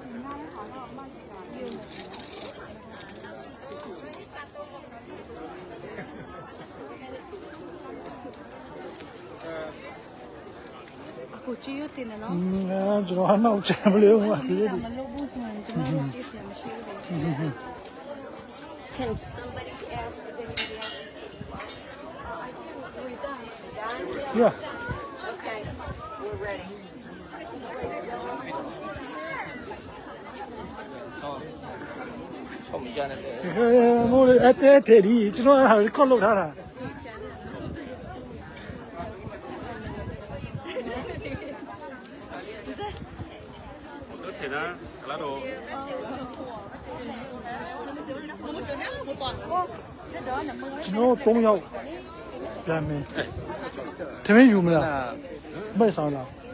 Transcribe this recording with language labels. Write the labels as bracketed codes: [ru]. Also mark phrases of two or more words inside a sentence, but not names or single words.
[my] ကိုကြည့်ရတင်နော် ကျွန်တော်နောက်ချင်မလို့ပါဒီလို မလုပ်ဘူးဆိုရင်ကျွန်တော်ကြည့်စရာမရှိဘူး [en] Can somebody ask if anybody else is Yeah. Okay, we're ready. [my] ချုံကြတယ် ဟိုအတဲတဲဒီကျွန်တော်ဟာကောက်လုပ်ထားတာ [vi] Nước thì nó lá đồ. [my] ကျွန်တော်3ယောက်ပြန်မယ်ထမင်းယူမလားမိုက်ဆောင်လား